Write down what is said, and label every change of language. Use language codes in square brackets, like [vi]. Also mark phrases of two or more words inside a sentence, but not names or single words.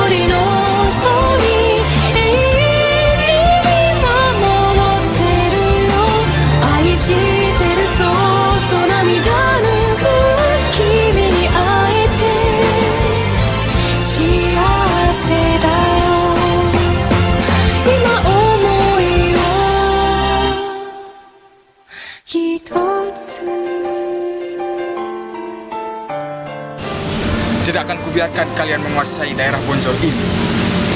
[ja] 鳥のように永遠に守ってるよ愛してるそっと涙ぬく君に会えて幸せだよ今思いは一つ [id] Tidak akan kubiarkan kalian menguasai daerah Bonjol ini.